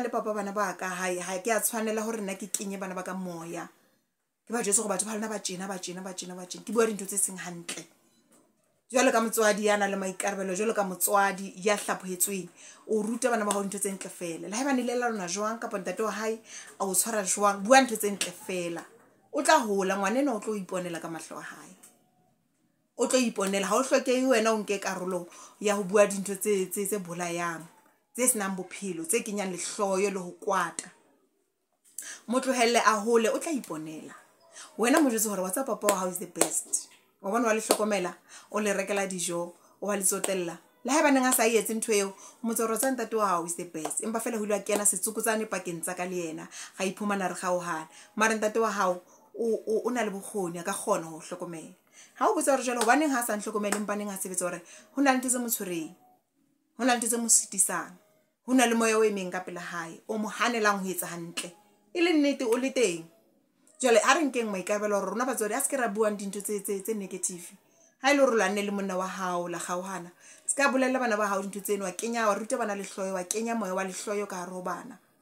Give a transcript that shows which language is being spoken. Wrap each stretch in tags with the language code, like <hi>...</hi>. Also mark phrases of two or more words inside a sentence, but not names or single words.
<st>le papa bana ba ka ha ke a tshwanela hore nna ke kenye bana ba ka moya ke ba jwetsa go batho ba lena ba tjena ke bua dintho tse seng hantle jwalo ka motswadi yana le maikarabelo jwalo ka motswadi ya hlaphohetsweng o ruta bana ba hao ntho tse ntle fela le ha bane le lona jwang kapa ntate wa hae a o tshwara jwang bua ntho tse ntle fela o tla hola ngwanena o tlo iponela ka mahlo a hae o tlo iponela ha o hlokehe wena o nke karolo ya ho bua dintho tse bolayang tse senang bophelo tse kenyang lehloyo le ho kwata motlohelle a hole o tla iponela wena mo jwetse hore WhatsApp papa wa hao</st> <en>is the best</en> <st>wa bona wa le hlokomela o le rekela dijo o wa le tsotella le ha bana nga sa etse ntho eo motsoro tsa ntate wa hao</st> <en>is the best</en> <st>empa fela ho ile a kena setsukutsane pakeng tsa ka le yena ga iphumana re gaohana mara ntate wa hao o na le bokgoni ka kgona ho hlokomela ha o botsa hore jalo hobaneng ha sa nhlokomele empa neng ha sebetsa hore ho na le ntse tse motshwereng ho na le ntse tse mo sitisang ho na le moya o emeng ka pela hae o mo hanelang ho etsa hantle e le nnete o le teng jwale a re nkeng maikarabelo hore rona batswadi a se ke ra buang dintho tse negative ha ile hore lwanne le monna wa hao la gaohana se ka bolella bana ba hao dintho tseno wa kenya wa ruta bana lehloyo wa kenya moya wa lehloyo ka hare ho bana</st>